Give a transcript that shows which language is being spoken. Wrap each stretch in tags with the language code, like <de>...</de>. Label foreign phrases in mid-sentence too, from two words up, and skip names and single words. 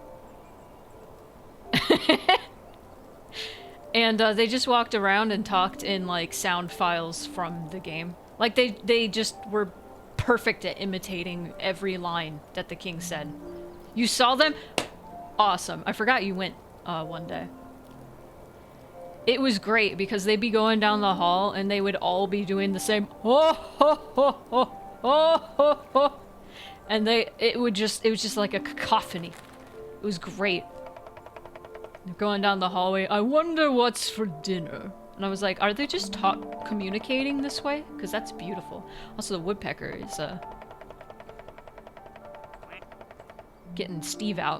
<en>And they just walked around and talked in like sound files from the game. Like they just were perfect at imitating every line that the king said. You saw them? Awesome. I forgot you went one day. It was great because they'd be going down the hall and they would all be doing the same oh ho ho ho oh ho ho, and it was just like a cacophony. It was great. They're going down the hallway. I wonder what's for dinner. And I was like, are they just communicating this way? Because that's beautiful. Also, the woodpecker is getting Steve out.</en>